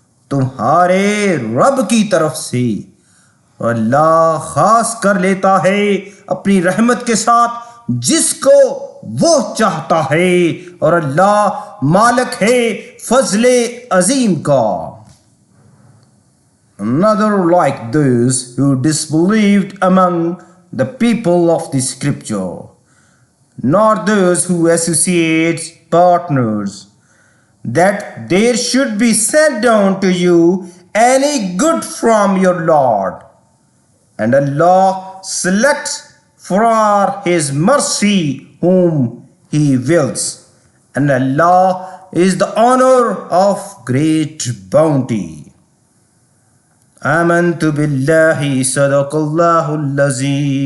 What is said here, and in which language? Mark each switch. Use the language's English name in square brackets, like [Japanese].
[Urdu] تمہارے رب کی طرف سے، اور اللہ خاص کر لیتا ہے اپنی رحمت کے ساتھ جس کو وہ چاہتا ہے، اور اللہ مالک ہے فضل عظیم کا. [English] Another like those who disbelieved among the people of the scripture, nor those who associate partners, that there should be sent down to you any good from your Lord, and Allah selects for His mercy whom He wills, and Allah is the owner of great bounty. [Arabic] آمنت باللہ صدق اللہ العظیم.